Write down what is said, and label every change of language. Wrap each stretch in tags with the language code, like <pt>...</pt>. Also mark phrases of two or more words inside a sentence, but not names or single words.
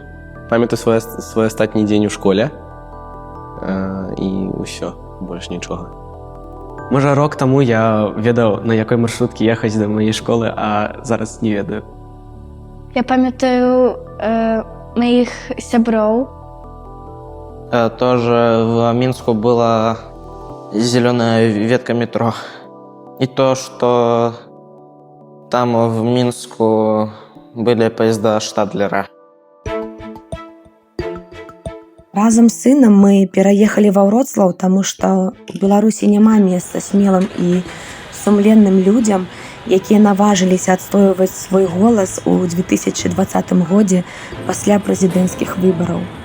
<be>Памятаю свой астатні дзень у школе. І ўсё, больш нічога. Можа, рок таму я ведаў, на якой маршруткі ехаць да маёй школы, а зараз не ведаю. Я памятаю маіх сяброў.</be> <ru>Тоже в Минску была зеленая ветка метро. И то, что там в Минску были поезда Штадлера.</ru> <be>Разам з сынам мы пераехалі ва Вроцлаў, таму што ў Беларусі няма месца смелым і сумленным людзям, якія наважыліся адстойваць свой голас у 2020 годзе пасля прэзідэнцкіх выбараў.</be>